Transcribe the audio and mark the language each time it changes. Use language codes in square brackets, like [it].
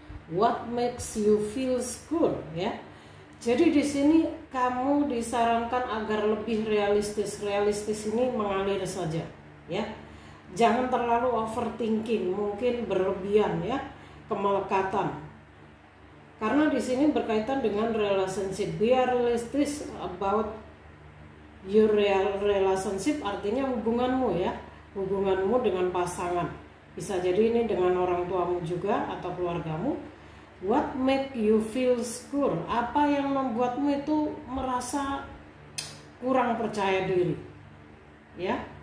[en] What makes you feel good ya. [id] Jadi di sini kamu disarankan agar lebih realistis. Realistis ini mengalir saja ya. Jangan terlalu overthinking, mungkin berlebihan ya, kemelekatan. Karena di sini berkaitan dengan relationship. [en] Be realistic about your relationship, [id] artinya hubunganmu ya, hubunganmu dengan pasangan. Bisa jadi ini dengan orang tuamu juga atau keluargamu. [en] What make you feel secure? [id] Apa yang membuatmu itu merasa kurang percaya diri, ya?